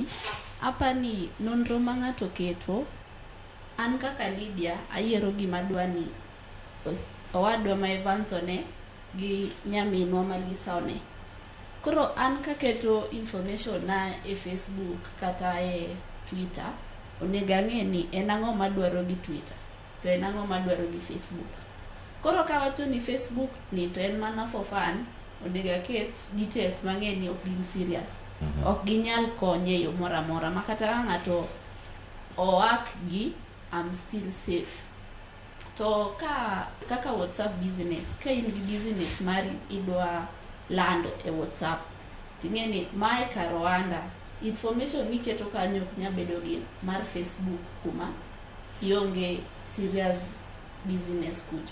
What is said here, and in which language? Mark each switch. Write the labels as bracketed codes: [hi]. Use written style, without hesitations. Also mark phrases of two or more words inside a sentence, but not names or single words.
[luo] Apani nonro ma ng'ato keto, an kaka Lydia ayiero gima dwani owadwa ma Evans one gi nyaminwa ma Lisa one. Koro an kaketo information na e Facebook kata e Twitter, onego ang'e ni en ang'o madwaro gi Twitter to en ang'o madwaro gi Facebook. Koro kawacho ni Facebook ni to en mana [en] for fun, [luo] onego aket details mang'e ni ok gin serious. Ok ginyal konye e yo mora mora ma kata ka ng'ato oak gi [en] I'm still safe. [luo] To kaka [en] WhatsApp business, [luo] ka in gi business mari idwa lando e WhatsApp, ting'e ni mae kar Rwanda, information miketo kanyo ok nya bedo gi mar Facebook kuma ionge [en] serious business [luo] kucho.